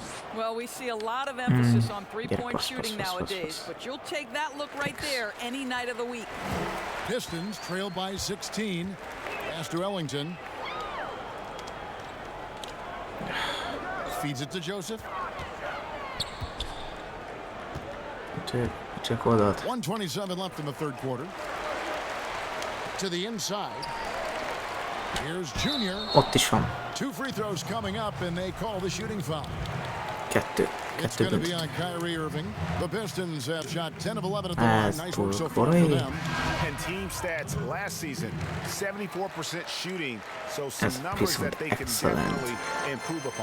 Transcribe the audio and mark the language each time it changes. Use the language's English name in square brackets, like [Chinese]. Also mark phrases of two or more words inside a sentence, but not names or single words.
[English] Well, we see a lot of emphasis on three-point shooting nowadays, but you'll take that look right there any night of the week. Pistons trail by 16. Pass to Ellington. Feeds it to Joseph. [Hungarian] Csak oldalt. [English] 1:27 left in the third quarter. To the inside. Here's Junior. [Hungarian] Ott is van. [English] 2 free throws coming up, and they call the shooting foul. [Hungarian] Kettő. [English] It's [Hungarian] Kettő [English] going to be [Hungarian] dönt. [English] on Kyrie Irving. The Pistons have shot 10 of 11 at the line. Nice work so far for them. And team stats last season, 74% shooting, so some numbers that they can definitely improve upon.